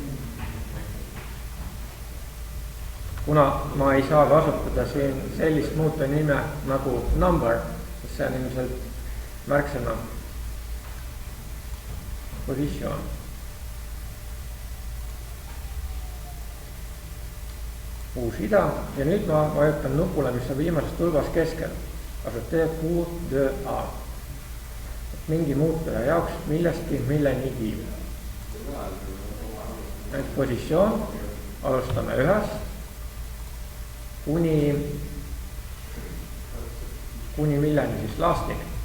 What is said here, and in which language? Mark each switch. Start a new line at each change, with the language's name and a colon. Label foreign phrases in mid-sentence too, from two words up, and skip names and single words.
Estonian: Kuna ma ei saa kasutada siin sellist muutuja nime nagu number, sest see on ilmselt märksõna positsioon. Uus rida ja nüüd ma vajutan nupule, mis on viimases tulbas keskel.
French: Ajouter pour 2A.
Estonian: Mingi muutuja jaoks millestki milleni viib. Nüüd positsioon, alustame 1 kuni milleni siis lastini.